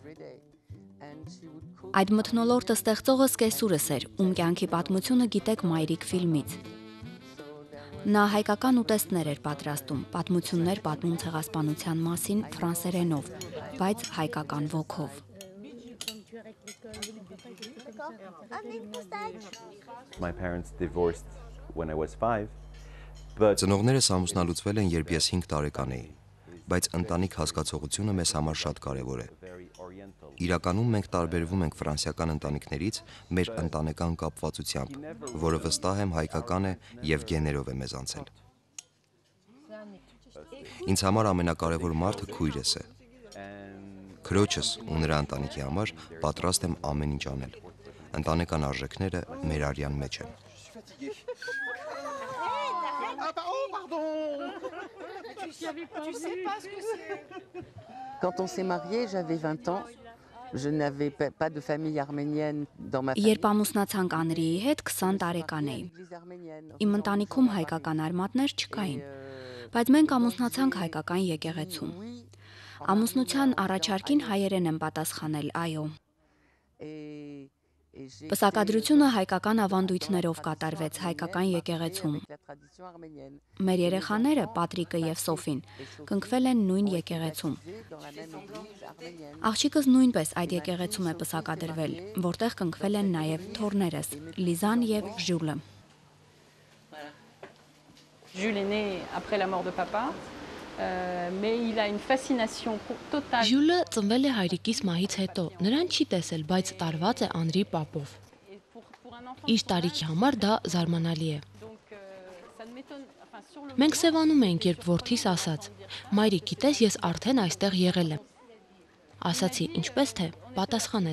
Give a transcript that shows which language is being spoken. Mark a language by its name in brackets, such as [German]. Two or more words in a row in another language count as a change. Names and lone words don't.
[Armenian] Այդ մթնոլորտը ստեղծողը սկեսուրս էր, ում կյանքի պատմությունը գիտեք Մայրիկ ֆիլմից։ Նա հայկական ուտեստներ էր պատրաստում, պատմություններ պատմում ցեղասպանության մասին ֆրանսերենով, բայց հայկական ոգով։ [English] My parents divorced when I was 5. [Armenian] Ծնողներս ամուսնալուծվել են, երբ ես 5 տարեկան էի, բայց ընտանիք հասկացողությունը մեզ համար շատ կարևոր է։ Իրականում մենք տարբերվում ենք ֆրանսիական ընտանիքներից մեր ընտանեկան կապվածությամբ, որը վստահ եմ հայկական է եւ գեներով է մեզ անցել։ Ինձ համար ամենակարևոր մարդը քույրս է։ Քրոջս ու նրա ընտանիքի համար պատրաստ եմ ամեն ինչ անել։ Ընտանեկան արժեքները մեր արյան մեջ են։ [French] Quand on s'est marié, j'avais 20 ans. Je n'avais pas de famille arménienne dans ma famille. [Armenian] Երբ ամուսնացանք Անրիի հետ 20 տարեկան էի։ Իմ ընտանիքում հայկական արմատներ չկային, բայց մենք ամուսնացանք հայկական եկեղեցում։ Ամուսնության առաջարկին հայերեն եմ պատասխանել, այո։ Պսակադրությունը հայկական ավանդույթներով կատարվեց հայկական եկեղեցում։ Մեր երեխաները, Պատրիկը եւ Սոֆին, կնքվել են նույն եկեղեցում։ Աղջիկս նույնպես այդ եկեղեցում է պսակադրվել, որտեղ կնքվել են նաեւ թոռներս՝ Լիզան եւ Ժուլը։ [French] Jules est né après la mort de papa. Mais il a une fascination totale. [Armenian] Ժուլը ծնվել է հայրիկիս մահից հետո։ Նրան չի տեսել, բայց տարված է Անրի պապով։ Իր տարիքի համար դա զարմանալի է։ Մենք սևանում էինք, երբ որդիս ասաց. «Մայրիկ, գիտես, ես արդեն այստեղ եղել եմ»։ Ասացի, ինչպես թե, պատասխանեց.